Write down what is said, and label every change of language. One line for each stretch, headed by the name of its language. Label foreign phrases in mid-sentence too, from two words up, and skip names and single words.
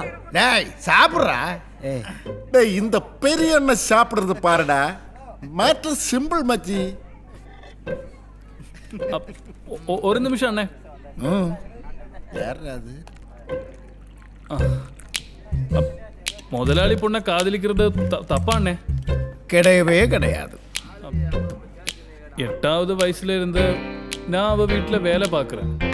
Tamil: டேய் சாப்பிட்றா. டேய் இந்த பெரிய அண்ணன் சாப்பிடுறது பாருடா.
English: matter simple
Tamil: மச்சி.
Malayalam: ഒരു നിമിഷം അണ്ണേ.
Tamil: யாரா அது? முதலாளி பொண்ணை காதலிக்கிறது தப்பாண்ணே? கிடையவே கிடையாது. 8வது வயசுல இருந்து நான் அவ வீட்டில் வேலை பார்க்குறேன்.